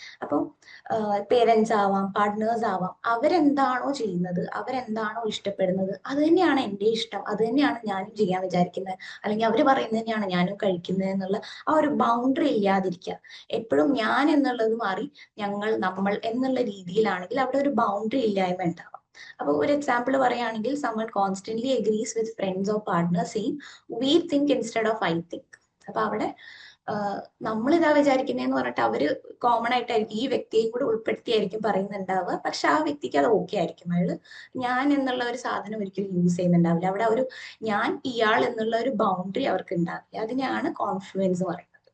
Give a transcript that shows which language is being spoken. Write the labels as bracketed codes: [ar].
[ml] അപ്പോൾ പേരൻസ് ആവാം, പാർട്ട്നേഴ്സ് ആവാം, അവരെന്താണോ ചെയ്യുന്നത്, അവരെന്താണോ ഇഷ്ടപ്പെടുന്നത് അത് തന്നെയാണ് എൻ്റെ ഇഷ്ടം, അത് തന്നെയാണ് ഞാനും ചെയ്യാൻ വിചാരിക്കുന്നത്, അല്ലെങ്കിൽ അവർ പറയുന്നത് തന്നെയാണ് ഞാനും കഴിക്കുന്നത് എന്നുള്ള ആ ഒരു ബൗണ്ടറി ഇല്ലാതിരിക്കുക. എപ്പോഴും ഞാൻ എന്നുള്ളത് മാറി ഞങ്ങൾ, നമ്മൾ എന്നുള്ള രീതിയിലാണെങ്കിൽ അവിടെ ഒരു ബൗണ്ടറി ഇല്ലായ്മ ഉണ്ടാവാം. അപ്പൊ ഒരു എക്സാമ്പിൾ പറയുകയാണെങ്കിൽ, [en] someone constantly agrees with friends or partners saying we think instead of I think. [ml] അപ്പൊ അവിടെ നമ്മളിതാ വിചാരിക്കുന്നതെന്ന് പറഞ്ഞിട്ട് അവര് കോമൺ ആയിട്ടായിരിക്കും ഈ വ്യക്തിയെയും കൂടെ ഉൾപ്പെടുത്തിയായിരിക്കും പറയുന്നുണ്ടാവുക. പക്ഷെ ആ വ്യക്തിക്ക് അത് ഓക്കെ ആയിരിക്കും. അയാള് ഞാൻ എന്നുള്ള ഒരു സാധനം ഒരിക്കലും യൂസ് ചെയ്യുന്നുണ്ടാവില്ല. അവിടെ ഒരു ഞാൻ ഇയാൾ എന്നുള്ള ഒരു ബൗണ്ടറി അവർക്ക് ഉണ്ടാവില്ല. അതിനെയാണ് കോൺഫ്ലുവൻസ് പറയുന്നത്.